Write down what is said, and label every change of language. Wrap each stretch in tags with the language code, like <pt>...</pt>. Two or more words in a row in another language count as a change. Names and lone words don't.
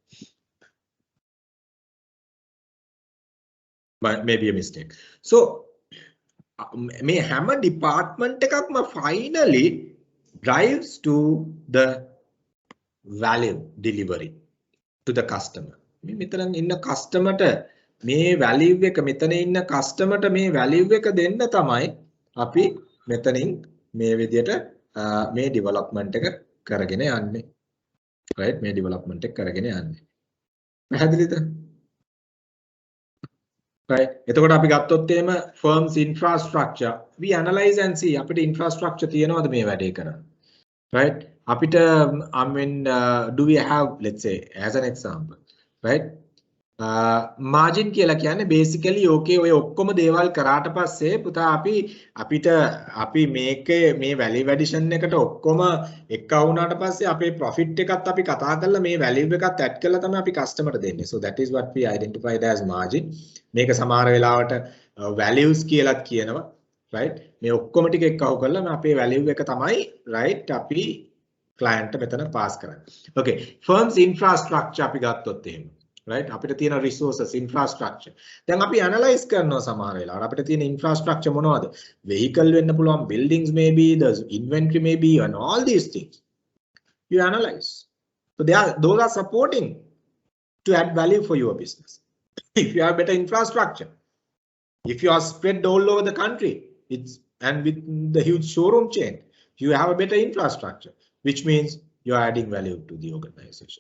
<en>Maybe a mistake. So, may hammer department finally drives to the value delivery to the customer.</en> <si>මෙතන ඉන්න customer ට මේ value එක මෙතන ඉන්න customer ට මේ value එක දෙන්න තමයි අපි මෙතනින් මේ විදියට මේ development එක කරගෙන යන්නේ. Right? මේ development එක කරගෙන යන්නේ. පැහැදිලිද? Right? එතකොට අපි ගත්තොත් එහෙම</si> <en>firms infrastructure we analyze and see</en> <si>අපිට infrastructure තියෙනවද මේ වැඩේ කරන්න. Right?</si> <en>අපිට I mean do we have, let's say as an example, right?</en> <si>Margin කියලා කියන්නේ</si> <en>basically okay</en> <si>ඔය ඔක්කොම දේවල් කරාට පස්සේ පුතා අපි මේ</si> <en>value addition</en> <si>එකට ඔක්කොම එක වුණාට පස්සේ අපේ profit එකත් අපි කතා කරලා මේ value එකත් add කරලා තමයි අපි customer ට දෙන්නේ.</si> <en>So that is what we identified as margin.</en> <si>මේක සමහර වෙලාවට values කියලාත් කියනවා, right? මේ ඔක්කොම ටික එක්කව කරලා අපේ value එක තමයි right අපි client මෙතන pass කරන්නේ. Okay,</si> <en>firms infrastructure</en> <si>අපි ගත්තොත් එහෙම, right? අපිට තියෙන</si> <en>resources infrastructure.</en> <si>දැන් අපි analyze කරනවා සමහර වෙලාවට අපිට තියෙන infrastructure මොනවද? Vehicle වෙන්න පුළුවන්,</si> <en>buildings maybe, the inventory maybe, and all these things. You analyze. So those are supporting to add value for your business. If you have better infrastructure, if you are spread all over the country, and with the huge showroom chain, you have a better infrastructure, which means you are adding value to the organization.</en>